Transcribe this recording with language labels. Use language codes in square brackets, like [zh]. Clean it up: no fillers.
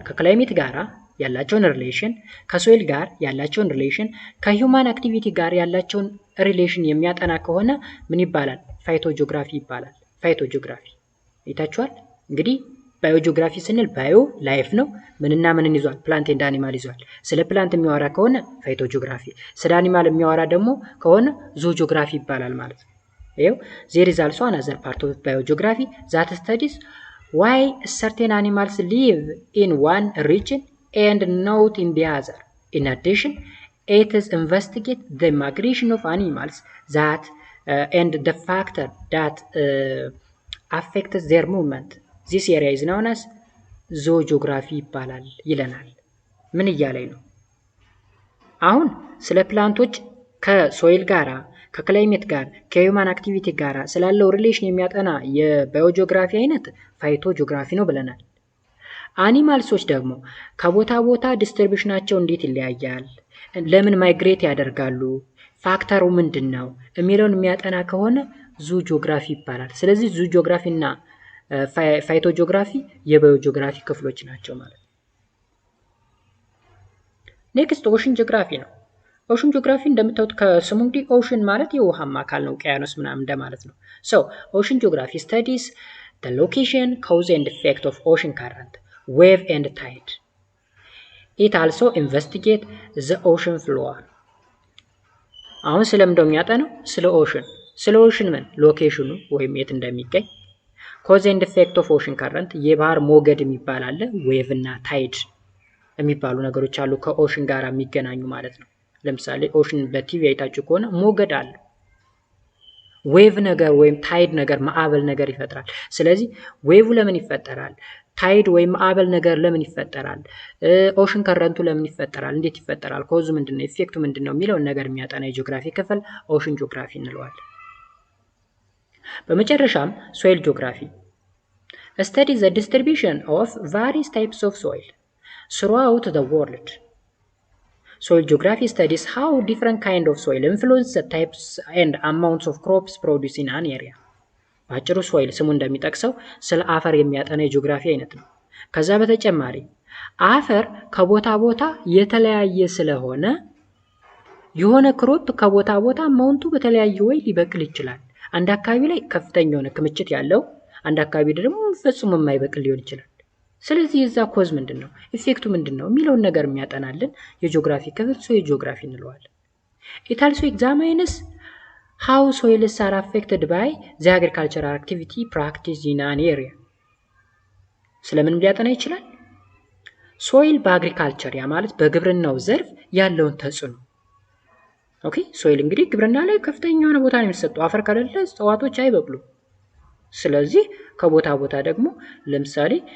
[am] ከክላይሜት ጋራ ያላቸውን ሪሌሽን፣ ከሶይል ጋር ያላቸውን ሪሌሽን፣ ከሂውማን አክቲቪቲ ጋር ያላቸውን ሪሌሽን የሚያጠና ከሆነ ምን ይባላል? ፋይቶጂኦግራፊ ይባላል። ፋይቶጂኦግራፊ ይታችኋል። እንግዲህ ባዮጂኦግራፊ ስንል ባዮ ላይፍ ነው። ምንና ምንን ይዟል? ፕላንት ኤንድ አኒማል ይዟል። ስለ ፕላንት የሚያወራ ከሆነ ፋይቶጂኦግራፊ፣ ስለ አኒማል የሚያወራ ደግሞ ከሆነ ዞጂኦግራፊ ይባላል ማለት ነው። ይሄው [en] there is also another part of biogeography that studies why certain animals live in one region and not in the other. In addition, it is investigate the migration of animals that and the factor that affects their movement. This area is known as zoojography [am] ይባላል ይለናል። ምን እያለኝ ነው? አሁን ስለ ፕላንቶች ከሶይል ጋራ፣ ከክላይሜት ጋር፣ ከሂውማን አክቲቪቲ ጋራ ስላለው ሪሌሽን የሚያጠና የባዮጂኦግራፊ አይነት ፋይቶጂኦግራፊ ነው ብለናል። አኒማልሶች ደግሞ ከቦታ ቦታ ዲስትሪቢዩሽናቸው እንዴት ይለያያል፣ ለምን ማይግሬት ያደርጋሉ፣ ፋክተሩ ምንድነው የሚለውን የሚያጠና ከሆነ ዙጂኦግራፊ ይባላል። ስለዚህ ዙጂኦግራፊ እና ፋይቶጂኦግራፊ የባዮጂኦግራፊ ክፍሎች ናቸው ማለት ነው። ኔክስት ኦሽን ጂኦግራፊ ነው። ኦሽን ጂኦግራፊ እንደምታዩት ከስሙ እንግዲህ ኦሽን ማለት የውሃማ አካል ነው፣ ውቅያኖስ ምናምን እንደማለት ነው። ሶ ኦሽን ጂኦግራፊ ስታዲስ [en] the location, cause and effect of ocean current, wave and tide. It also investigate the ocean floor. [am] አሁን ስለምንድነው የሚያጠናው? ስለ ኦሽን ምን ሎኬሽኑ ወይም የት እንደሚገኝ፣ [en] cause and effect of ocean current [am] የባህር ሞገድ የሚባል አለ፣ ዌቭ እና ታይድ የሚባሉ ነገሮች አሉ ከኦሽን ጋር የሚገናኙ ማለት ነው። ለምሳሌ ኦሽን በቲቪ አይታችሁ ከሆነ ሞገድ አለ። ዌቭ ነገር ወይም ታይድ ነገር ማዕበል ነገር ይፈጥራል። ስለዚህ ዌቭ ለምን ይፈጠራል? ታይድ ወይም ማዕበል ነገር ለምን ይፈጠራል? ኦሽን ከረንቱ ለምን ይፈጠራል? እንዴት ይፈጠራል? ኮዙ ምንድነው? ኢፌክቱ ምንድነው? የሚለውን ነገር የሚያጠና የጂኦግራፊ ክፍል ኦሽን ጂኦግራፊ እንለዋለን። በመጨረሻም ሶይል ጂኦግራፊ [en] study the distribution of various types of soil throughout the world. Soil geography studies how different kind of soil influence the types and amounts of crops produced in an area. [am] ባጭሩ ሶይል ስሙ እንደሚጠቅሰው ስለ አፈር የሚያጠና የጂኦግራፊ አይነት ነው። ከዛ በተጨማሪ አፈር ከቦታ ቦታ የተለያየ ስለሆነ የሆነ ክሮፕ ከቦታ ቦታ አማውንቱ በተለያየ ወይ ሊበቅል ይችላል። አንድ አካባቢ ላይ ከፍተኛ የሆነ ክምችት ያለው፣ አንድ አካባቢ ደግሞ ፈጽሞ የማይበቅል ሊሆን ይችላል። ስለዚህ የዛ ኮዝ ምንድነው? ኢፌክቱ ምንድነው? የሚለውን ነገር የሚያጠናልን የጂኦግራፊ ክፍል ሶይል ጂኦግራፊ እንለዋለን። [en] It also examines how soils are affected by the agricultural activity practiced in an area. [am] ስለምን ሊያጠና ይችላል? ሶይል በአግሪካልቸር ያ ማለት በግብርናው ዘርፍ ያለውን ተጽዕኖ። ኦኬ ሶይል እንግዲህ ግብርና ላይ ከፍተኛ የሆነ ቦታ ነው የሚሰጠው። አፈር ከሌለ እጽዋቶች አይበቅሉም። ስለዚህ ከቦታ ቦታ ደግሞ ለምሳሌ